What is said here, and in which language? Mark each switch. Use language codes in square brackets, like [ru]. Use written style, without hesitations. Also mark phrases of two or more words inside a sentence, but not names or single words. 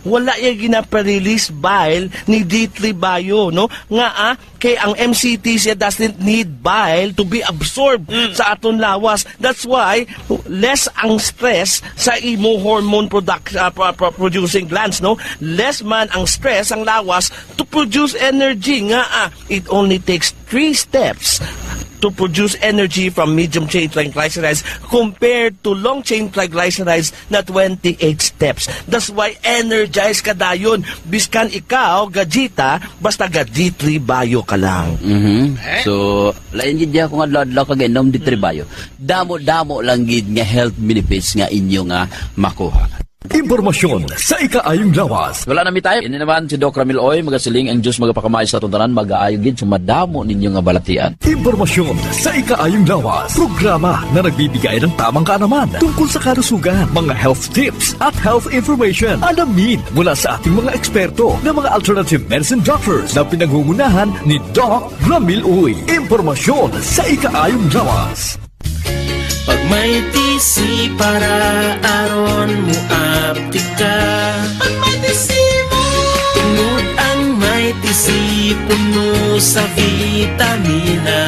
[hil] wala yung ginaparelease bile ni D3 Bio, no? Nga kay ang MCT siya [en] doesn't need bile to be absorbed [hil] sa aton lawas. [en] That's why less [hil] ang stress sa imo [en] hormone producing glands, [hil] no? Less man ang stress ang lawas [en] to produce energy. Nga it only takes 3 steps to produce energy from medium-chain triglycerides compared to long-chain triglycerides [hil] na 28 steps. [en] That's why [hil] energized ka dayon. Biskan ikaw, gajita, basta D3 Bio ka lang. So, lain gid ako nga adlaw kag-inom D3 Bio. Damo-damo lang gid nga [en] health benefits [hil] nga inyo nga makuha. Impormasyon sa ikaayong lawas. Wala na mi tayo. Ini naman si Doc Ramil Oy, magasiling ang Diyos magapakamay sa tuntanan, mag-aayog gid sumadamo ninyo nga balatian. Impormasyon sa ikaayong lawas. [tl] Programa na nagbibigay ng tamang kaalaman tungkol sa kalusugan, mga [en] health tips [tl] at [en] health information. [tl] Alamin mula sa ating mga eksperto na mga [en] alternative medicine doctors [tl] na pinangungunahan ni Doc Ramil Oy. [hil] Impormasyon sa ikaayong lawas. Pag may tisi para aron mo aptika. Pag may tisi mo tungod ang may tisi puno sa vitamina.